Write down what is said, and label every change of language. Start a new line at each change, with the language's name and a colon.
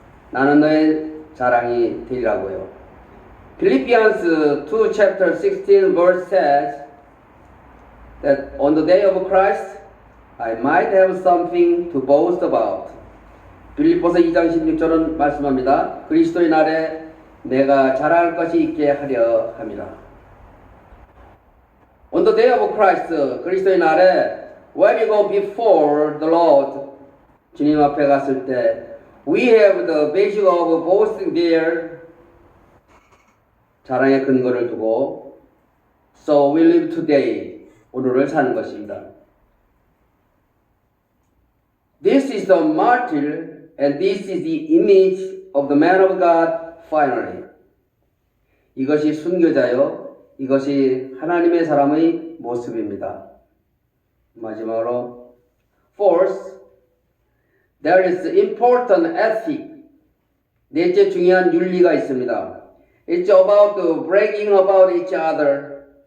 Korean: 나는 너의 자랑이 되리라고요.
English: Philippians 2 chapter 16 verse says that on the day of Christ, I might have something to boast about.
Korean: 빌립보서 2장 16절은 말씀합니다. 그리스도의 날에 내가 자랑할 것이 있게 하려 함이라.
English: On the day of Christ,
Korean: 그리스도의 날에
English: when you go before the Lord,
Korean: 주님 앞에 갔을 때
English: we have the basis of boasting there.
Korean: 자랑의 근거를 두고
English: so we live today.
Korean: 오늘을 사는 것입니다.
English: This is the martyr and this is the image of the man of God finally.
Korean: 이것이 순교자요. 이것이 하나님의 사람의 모습입니다. 마지막으로
English: Fourth, there is important ethic.
Korean: 넷째 중요한 윤리가 있습니다.
English: It's about the bragging about each other.